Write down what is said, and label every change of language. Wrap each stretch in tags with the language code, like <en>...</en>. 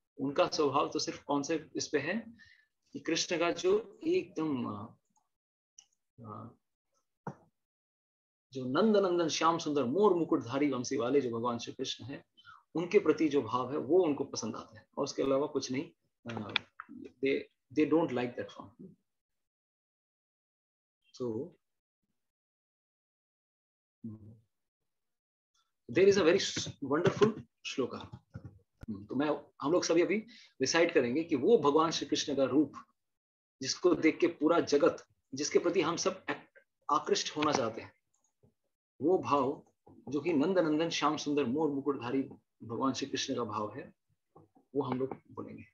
<hi>उनका स्वभाव तो सिर्फ कौन से इस पे है कि कृष्ण का जो एकदम जो नंद नंदन श्याम सुंदर मोर मुकुटधारी वंशी वाले जो भगवान श्री कृष्ण है, उनके प्रति जो भाव है वो उनको पसंद आता है, और उसके अलावा कुछ नहीं।</hi> <en>they don't like that form. So there is a very wonderful shloka.</en> <hi>तो हम लोग सभी अभी डिसाइड करेंगे कि वो भगवान श्री कृष्ण का रूप जिसको देख के पूरा जगत, जिसके प्रति हम सब आकृष्ट होना चाहते हैं, वो भाव जो कि नंद नंदन श्याम सुंदर मोर मुकुटधारी भगवान श्री कृष्ण का भाव है, वो हम लोग बोलेंगे।</hi>